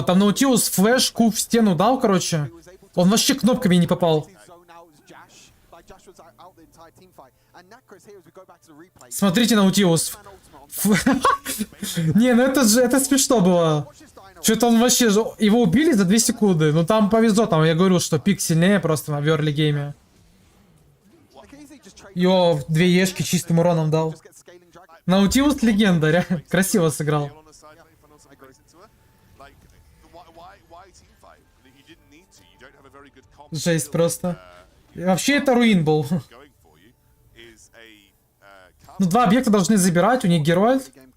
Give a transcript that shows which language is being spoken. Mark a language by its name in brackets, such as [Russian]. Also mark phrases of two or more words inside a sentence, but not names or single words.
[Russian] Там Наутилус флешку в стену дал, короче. Он вообще кнопками не попал. Смотрите, Наутилус. Не, ну это смешно было. Что-то он вообще... Его убили за 2 секунды. Ну там повезло, там я говорю, что пик сильнее просто в early гейме. Йо, 2 ешки чистым уроном дал. Наутилус легенда, реально. Красиво сыграл. Жесть просто. И вообще это руин был. Ну 2 объекта должны забирать, у них Герольд.